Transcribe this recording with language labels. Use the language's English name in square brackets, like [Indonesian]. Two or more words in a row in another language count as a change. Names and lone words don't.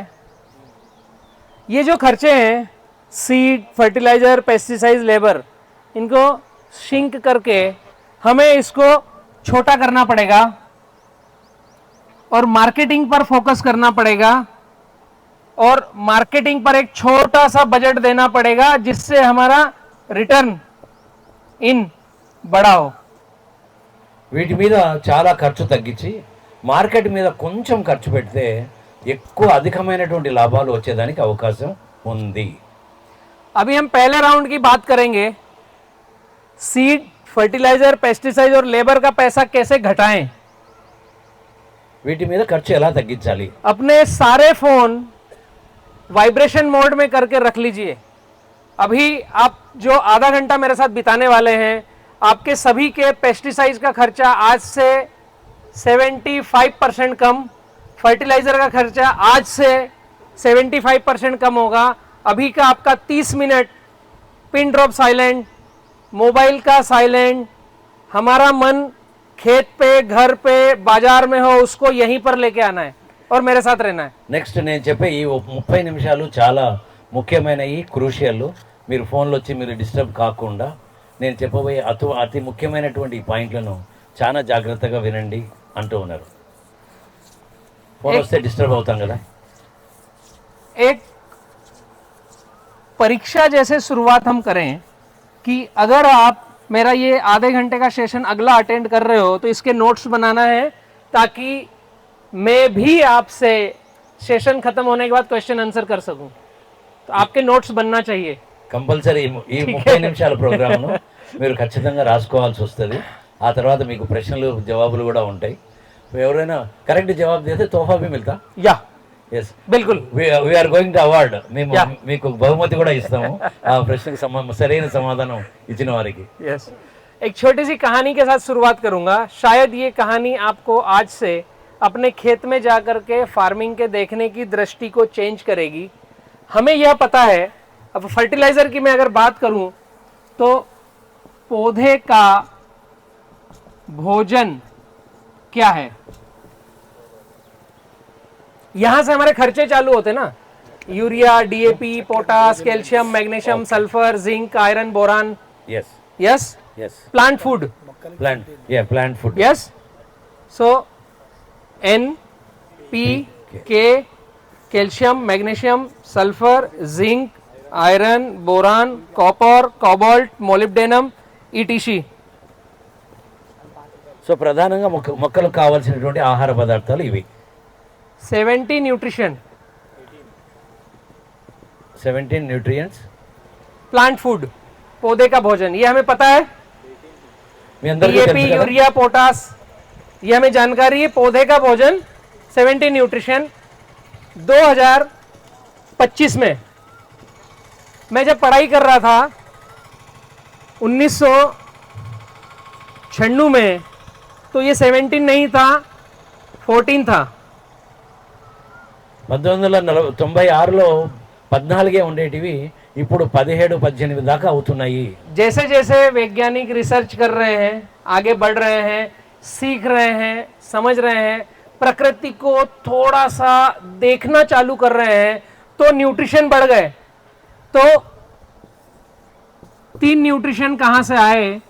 [Hindi] ये जो खर्चे हैं, सीड, फर्टिलाइजर, पेस्टिसाइड, लेबर, इनको शिंक करके हमें इसको छोटा करना पड़ेगा और मार्केटिंग पर फोकस करना पड़ेगा और मार्केटिंग पर एक छोटा सा बजट देना पड़ेगा जिससे हमारा रिटर्न इन बड़ा हो। [Telugu] వీటి మీద చాలా ఖర్చు తగ్గించి మార్కెట్ మీద కొంచెం ఖర్చు పెడితే ఎక్కువ అధికమైనటువంటి లాభాలు వచ్చేదానికి అవకాశం ఉంది। [Hindi] अभी हम पहले राउंड की बात करेंगे, सीड, फर्टिलाइजर, पेस्टिसाइड और लेबर का पैसा कैसे घटाएं। [Telugu] వీటి మీద ఖర్చు ఎలా తగ్గించాలి। [Hindi] अपने सारे फोन वाइब्रेशन मोड में करके रख लीजिए। अभी आप जो आधा घंटा मेरे साथ बिताने वाले हैं, आपके सभी के पेस्टिसाइड्स का खर्चा आज से 75% कम, फर्टिलाइजर का खर्चा आज से 75% कम होगा। अभी का आपका 30 मिनट [English] pin drop silent, [Hindi] मोबाइल का साइलेंट, हमारा मन खेत पे, घर पे, बाजार में हो उसको यहीं पर लेके आना है और मेरे साथ रहना है। [Telugu] నెక్స్ట్ నేను చెప్పే ఈ 30 నిమిషాలు చాలా ముఖ్యమైనవి, క్రూషియల్। మీరు ఫోన్లో వచ్చి మీరు డిస్టర్బ్ కాకుండా నేను చెప్పబోయే అతి ముఖ్యమైనటువంటి పాయింట్లను చాలా జాగ్రత్తగా వినండి అంటూ ఉన్నారు। ఫోన్ వస్తే డిస్టర్బ్ అవుతాం కదా। [Hindi] एक परीक्षा जैसे शुरुआत हम करें कि अगर आप मेरा ये आधे घंटे का सेशन अगला अटेंड कर रहे हो तो इसके नोट्स बनाना है ताकि मैं भी आपसे सेशन खत्म होने के बाद [English] question answer [Hindi] कर सकूं। तो आपके नोट्स बनना चाहिए। [Telugu] కంపల్సరీ ఈ 30 నిమిషాల ప్రోగ్రామ్ను మీరు ఖచ్చితంగా రాసుకోవాల్సి వస్తుంది। ఆ తర్వాత మీకు ప్రశ్నలు జవాబులు కూడా ఉంటాయి। ఎవరైనా కరెక్ట్ జవాబు చేస్తే తోఫా [Hindi] भी मिलता। या [Telugu] ఎస్ [Hindi] बिल्कुल, [English] we are going to award. [Telugu] మేము మీకు బహుమతి కూడా ఇస్తాము ఆ ప్రశ్నకు సరైన సమాధానం ఇచ్చిన వారికి। [Hindi] यस, एक छोटी सी कहानी के साथ शुरुआत करूंगा। शायद ये कहानी आपको आज से अपने खेत में जाकर के फार्मिंग के देखने की दृष्टि को चेंज करेगी। हमें यह पता है, अब फर्टिलाइजर की मैं अगर बात करूं तो पौधे का भोजन क्या है, यहां से हमारे खर्चे चालू होते ना। यूरिया, डीएपी, पोटास, कैल्शियम, मैग्नीशियम, सल्फर, जिंक, आयरन, बोरान। [Telugu] ఎస్ [Hindi] यस, [Telugu] ఎస్ [English] plant food. plant food. yes, so N, P, K, calcium, magnesium, sulphur, zinc, iron, boron, copper, cobalt, molybdenum, [Telugu] ఈటీసీ। సో ప్రధానంగా మొక్కలకు కావాల్సినటువంటి ఆహార పదార్థాలు ఇవి। [Hindi] 70 न्यूट्रिशन, [Telugu] 17 న్యూట్రియంట్స్, [English] plant food, [Hindi] पौधे का भोजन, ये हमें पता है। [Telugu] మీ అందరికీ [Hindi] डीएपी, [Telugu] తెలుసు కదా। [Hindi] यूरिया, पोटास, ये हमें जानकारी है। पौधे का भोजन 70 न्यूट्रिशन। 2025 में मैं जब पढ़ाई कर रहा था 1996 में, तो ये 17 नहीं था, 14 था। [Telugu] 1996లో 14 ఉండేటివి ఇప్పుడు 17-18 దాకా అవుతున్నాయి। [Hindi] जैसे जैसे वैज्ञानिक रिसर्च कर रहे हैं, आगे बढ़ रहे हैं, सीख रहे हैं, समझ रहे हैं, प्रकृति को थोड़ा सा देखना चालू कर रहे हैं, तो न्यूट्रिशन बढ़ गए। तो 3 न्यूट्रिशन कहां से आए?